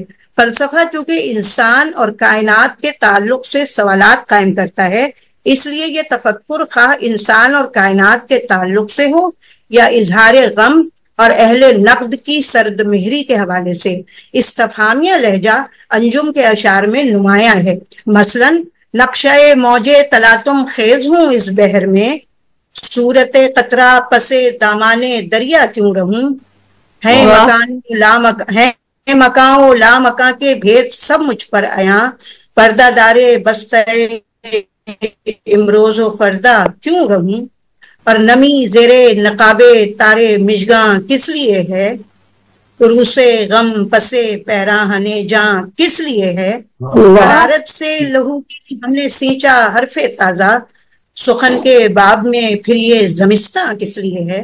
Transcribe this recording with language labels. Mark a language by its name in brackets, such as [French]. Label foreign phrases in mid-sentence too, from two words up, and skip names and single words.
[Urdu] فلسفہ چونکہ انسان اور کائنات کے تعلق سے سوالات قائم کرتا ہے، اس لیے یہ تفکر خواہ انسان اور کائنات کے تعلق سے ہو یا اظہار غم اور اہل نقد کی سرد مہری کے حوالے سے، استفہامیہ لہجہ انجم کے اشعار میں نمایاں ہے۔ مثلا نقشۂ موج تلاطم خیز ہوں اس بحر میں، صورت قطرہ پسے دامان دریا کیوں رہوں، ہے مکان و لا مکان کے بھید سب مجھ پر آیاں، پردہ دارے بستہ امروز و فردا کیوں رہوں، اور نمی زیرے نقابے تارے مژگاں کس لیے ہے، عروسے غم پسے پیراہنے جاں کس لیے ہے، حرارت سے لہو کی ہم نے سینچا حرف تازہ، سخن کے باب میں پھر یہ زمستاں کس لیے ہے۔